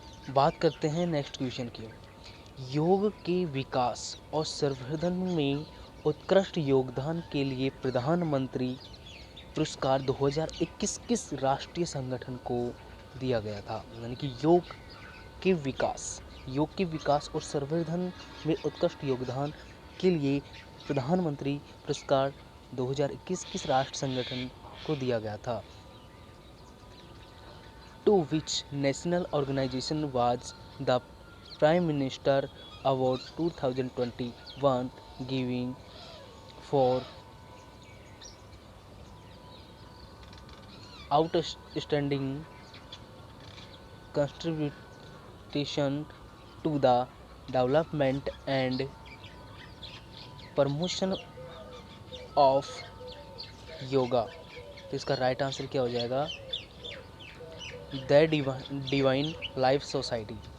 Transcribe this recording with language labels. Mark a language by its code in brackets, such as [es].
[hi] बात करते हैं नेक्स्ट क्वेश्चन की। योग के विकास और संवर्धन में उत्कृष्ट योगदान के लिए प्रधानमंत्री पुरस्कार 2021 किस राष्ट्रीय संगठन को दिया गया था। यानी कि योग के विकास और संवर्धन में उत्कृष्ट योगदान के लिए प्रधानमंत्री पुरस्कार 2021 किस राष्ट्र संगठन को दिया गया था। [en] To which national organization was the Prime Minister Award 2021 given for outstanding contribution to the development and promotion of yoga। [hi] तो इसका राइट आंसर क्या हो जाएगा? The divine life society.